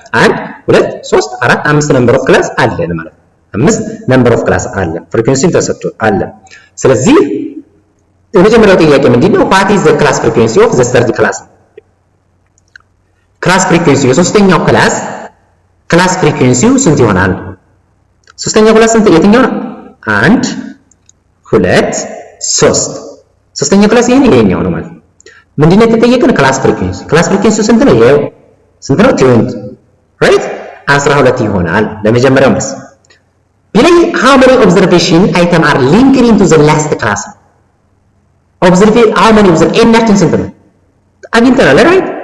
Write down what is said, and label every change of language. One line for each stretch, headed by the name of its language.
Amharic: 1 2 3 4 5 ነምበር ኦፍ ክላስ አለን ማለት ነው። 5 ነምበር ኦፍ ክላስ አለ። ፍሪኩዌንሲን ተሰጥቶ አለ። ስለዚህ የመጀመሪያው ጥያቄ ምንድነው?
English: what is the class frequency of the third class?
Amharic: ክላስ ፍሪኩዌንሲ የሶስተኛው ክላስ ፍሪኩዌንሲው ስንት ይሆናል? ሶስተኛው ክላስ ስንት የትኛው ነው? 1 2 3 ሶስተኛው ክላስ ይሄኛው ነው ማለት ነው። ምንድነው የተጠየቀን? ክላስ ፍሪኩዌንሲው ስንት ነው? ይሄው ስንት ነው?
English: 20 right 12
Amharic: ይሆናል ለመጀመሪያው መልስ።
English: ቢላይ how many observation item are linked into the last class? how many
Amharic: ኤናችን ስንት ነው? አግኝተናል right?